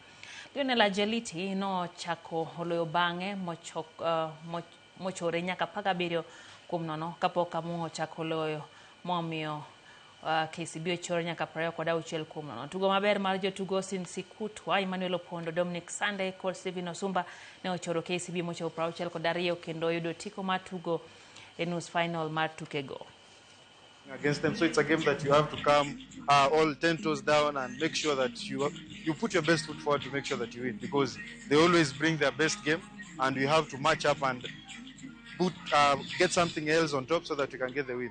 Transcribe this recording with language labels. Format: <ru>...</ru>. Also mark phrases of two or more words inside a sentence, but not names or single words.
<luo>Lionel Ajeliti no chako oloyo bang'e mochore nyaka 17-0 kapok Amuo chako oloyo momiyo KCB ochore nyaka 26-0. Tugo maber mar jotugo Sinsikutwa, Emmanuel Opondo, Dominic Sande kod Steven Osumba ne ochoro KCB mochopo 62 kendo yudo tiko mar tugo e nus final mar tukego.</luo> <en>Against them, so it's a game that you have to come all 10 toes down and make sure that you put your best foot forward to make sure that you win, because they always bring their best game and we have to match up and get something else on top so that we can get the win.</en>